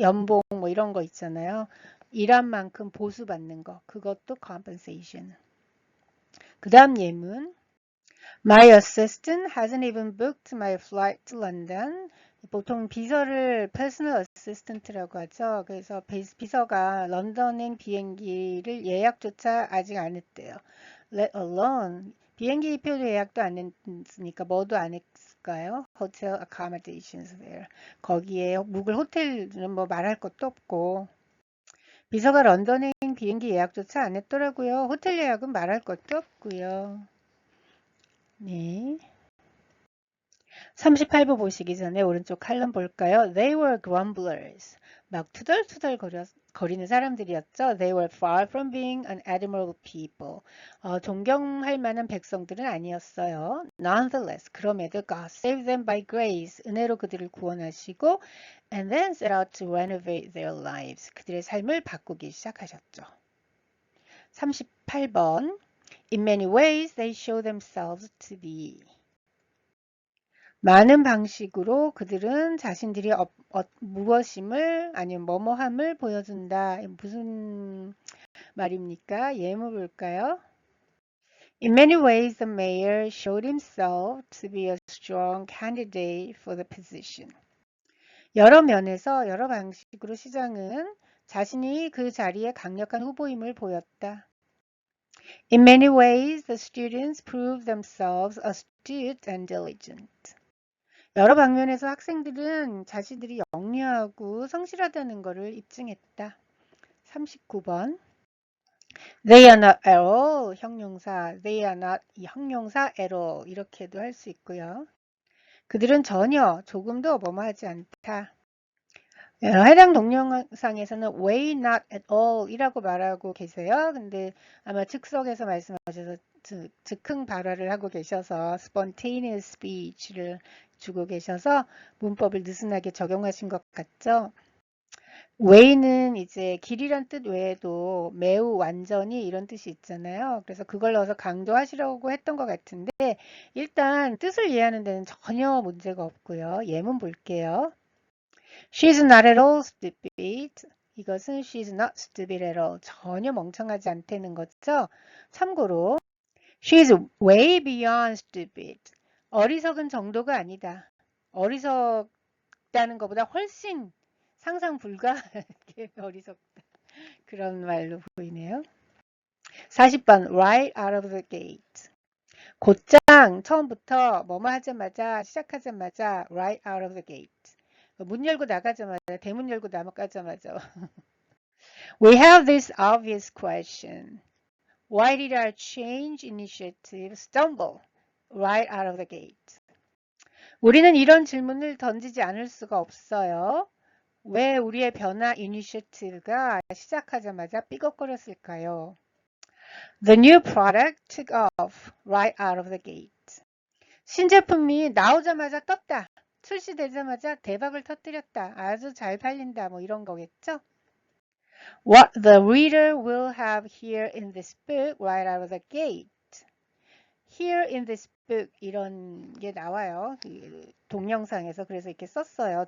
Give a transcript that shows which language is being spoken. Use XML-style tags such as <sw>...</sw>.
<ko>연봉 뭐 이런 거 있잖아요. 일한 만큼 보수받는 거. 그것도 compensation. 그 다음 예문.</ko> <en>My assistant hasn't even booked my flight to London.</en> <ko>보통 비서를 personal assistant라고 하죠. 그래서 비서가 런던행 비행기를 예약조차 아직 안 했대요.</ko> <en>Let alone</en> <ko>비행기 표도 예약도 안 했으니까 뭐도 안 했을까요?</ko> <en>Hotel accommodations there.</en> <ko>거기에 묵을 호텔은 뭐 말할 것도 없고 비서가 런던행 비행기 예약조차 안 했더라고요. 호텔 예약은 말할 것도 없고요. 네. 38부 보시기 전에 오른쪽 칼럼 볼까요?</ko> <en>They were grumblers.</en> <ko>막 투덜투덜 거리는 사람들이었죠.</ko> <en>They were far from being an admirable people.</en> <ko>존경할 만한 백성들은 아니었어요.</ko> <en>Nonetheless,</en> <ko>그럼에도</ko> <en>God saved them by grace.</en> <ko>은혜로 그들을 구원하시고</ko> <en>and then set out to renovate their lives.</en> <ko>그들의 삶을 바꾸기 시작하셨죠.</ko> <en>38번 In many ways they show themselves to be.</en> <ko>많은 방식으로 그들은 자신들이 무엇임을 아니면 뭐뭐함을 보여준다. 무슨 말입니까? 예문 볼까요?</ko> <en>In many ways, the mayor showed himself to be a strong candidate for the position.</en> <ko>여러 면에서 여러 방식으로 시장은 자신이 그 자리에 강력한 후보임을 보였다.</ko> <en>In many ways, the students proved themselves astute and diligent.</en> <ko>여러 방면에서 학생들은 자신들이 영리하고 성실하다는 것을 입증했다. 39번.</ko> <en>They are not at all</en> <ko>형용사, they are not 이 형용사 at all 이렇게도 할 수 있고요. 그들은 전혀 조금도 뭐뭐하지 않다. 해당 동영상에서는</ko> <en>way not at all</en> <ko>이라고 말하고 계세요. 근데 아마 즉석에서 말씀하셔서 즉흥 발화를 하고 계셔서</ko> <en>spontaneous speech</en> <ko>를 주고 계셔서 문법을 느슨하게 적용하신 것 같죠? way는 이제 길이란 뜻 외에도 매우 완전히 이런 뜻이 있잖아요. 그래서 그걸 넣어서 강조하시려고 했던 것 같은데 일단 뜻을 이해하는 데는 전혀 문제가 없고요. 예문 볼게요.</ko> <en>She's not at all stupid. 이것은 she's not stupid at all.</en> <ko>전혀 멍청하지 않다는 거죠.</ko> <en>참고로 she's way beyond stupid.</en> <ko>어리석은 정도가 아니다. 어리석다는 것보다 훨씬 상상 불가하게 어리석다. 그런 말로 보이네요.</ko> <en>40번 right out of the gate.</en> <ko>곧장 처음부터 뭐뭐 하자마자 시작하자마자</ko> <en>right out of the gate.</en> <ko>문 열고 나가자마자 대문 열고 나가자마자</ko> <en>We have this obvious question. Why did our change initiative stumble right out of the gate?</en> <ko>우리는 이런 질문을 던지지 않을 수가 없어요. 왜 우리의 변화 이니셔티브가 시작하자마자 삐걱거렸을까요?</ko> <en>The new product took off right out of the gate.</en> <ko>신제품이 나오자마자 떴다. 출시되자마자 대박을 터뜨렸다. 아주 잘 팔린다. 뭐 이런 거겠죠?</ko> <en>What the reader will have here in this book right out of the gate. Here in this book</en> <ko>이런 게 나와요. 동영상에서 그래서 이렇게 썼어요.</ko>